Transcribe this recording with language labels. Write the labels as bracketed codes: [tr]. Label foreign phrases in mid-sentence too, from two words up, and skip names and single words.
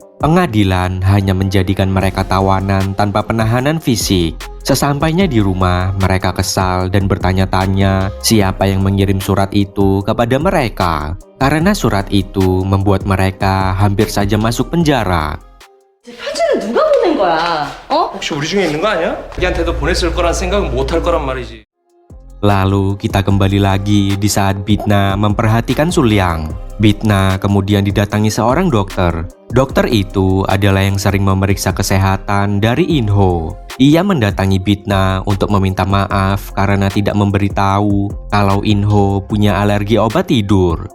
[id] Pengadilan hanya menjadikan mereka tawanan tanpa penahanan fisik. Sesampainya di rumah, mereka kesal dan bertanya-tanya siapa yang mengirim surat itu kepada mereka. Karena surat itu membuat mereka hampir saja masuk penjara. [ko] 편지는 누가 보낸 거야? 어? 혹시 우리 중에 있는 거 아니야? 자기한테도 보냈을 거란 생각은 못 할 거란 말이지. [id] Lalu kita kembali lagi di saat Bitna memperhatikan Sulyang. Bitna kemudian didatangi seorang dokter. Dokter itu adalah yang sering memeriksa kesehatan dari Inho. Ia mendatangi Bitna untuk meminta maaf karena tidak memberitahu kalau Inho punya alergi obat tidur.